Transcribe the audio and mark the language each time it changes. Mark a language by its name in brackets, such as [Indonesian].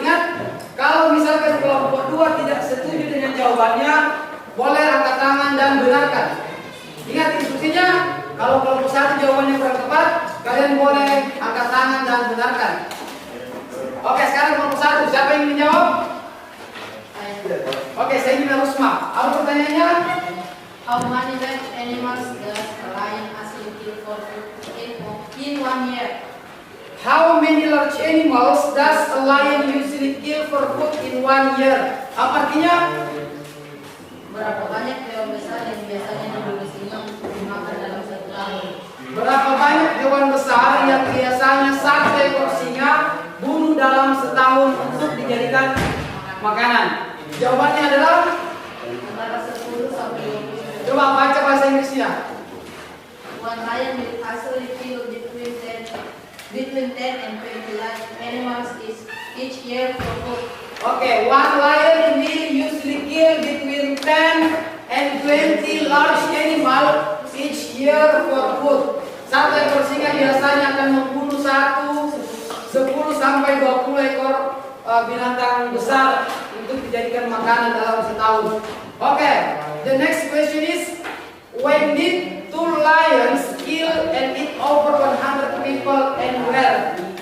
[Indonesian] Ingat, kalau misalkan kelompok 2 tidak setuju dengan jawabannya, boleh angkat tangan dan benarkan. Ingat instruksinya, kalau kelompok 1 jawabannya kurang tepat, kalian boleh angkat tangan dan benarkan. Oke, sekarang kelompok 1, siapa yang ingin menjawab? Oke, saya ingin Rusma. Apa pertanyaannya? [English] How many large animals does a lion usually kill for food in 1 year? How many large animals does a lion usually kill for food in 1 year? [Indonesian] Apa artinya? Berapa banyak hewan besar yang biasanya diburu singa untuk dimakan dalam 1 tahun? Berapa banyak hewan besar yang biasanya 1 ekor singa bunuh dalam setahun untuk dijadikan makanan? Jawabannya adalah Antara 10 sampai 20. coba baca bahasa Inggrisnya. [English] One lion will usually kill between 10 and 20 large animals each year for food. Oke, one lion will usually kill between 10 and 20 large animal each year for food. [Indonesian] Satu ekor singa biasanya akan membunuh 10 sampai 20 ekor binatang besar untuk dijadikan makanan dalam setahun. [English] Okay, the next question is, when did 2 lions kill and eat over 100 people and where?